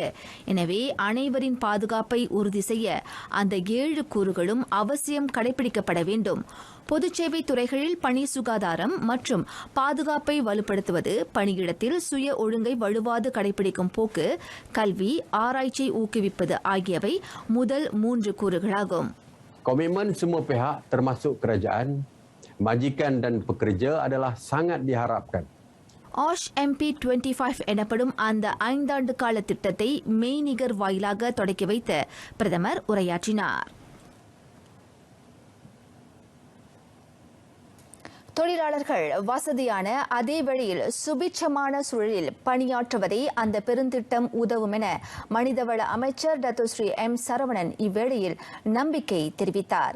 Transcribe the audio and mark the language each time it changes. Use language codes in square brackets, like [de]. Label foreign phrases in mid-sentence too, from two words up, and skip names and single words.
[ta] எனவே அனைவரின் பாதுகாப்பை உறுதி செய்ய அந்த 7 கூறுகளும் அவசியம் கடைபிடிக்கப்பட வேண்டும். பொதுச்சேவை துறைகளில் பணி சுகாதாரம் மற்றும் பாதுகாப்பை வலுப்படுத்துவது, பணியிடத்தில் சுய ஒழுங்கை வலுவாது கடைபிடிக்கும் போக்கு, கல்வி, ஆராய்ச்சியை ஊக்குவிப்பது ஆகியவை முதல் 3 கூறுகளாகும். [ms] Komitmen semua pihak termasuk kerajaan, majikan dan pekerja adalah sangat diharapkan. [ta] ஆஷ் MP25 எனப்படும் அந்த 5 ஆண்டு கால திட்டத்தை மெய்நிகர் வாயிலாக தொடக்கி வைத்து பிரதமர் உரையாற்றினார். தொழிலாளர்கள் வசதியான அதே வழியில் சுபிட்சமான சூழலில் பணியாற்றுவதை அந்த பெருந்திட்டம் உதவும் என மனிதவள அமைச்சர் டத்தோஸ்ரீ எம் சரவணன் இவ்வேளையில் நம்பிக்கை தெரிவித்தார்.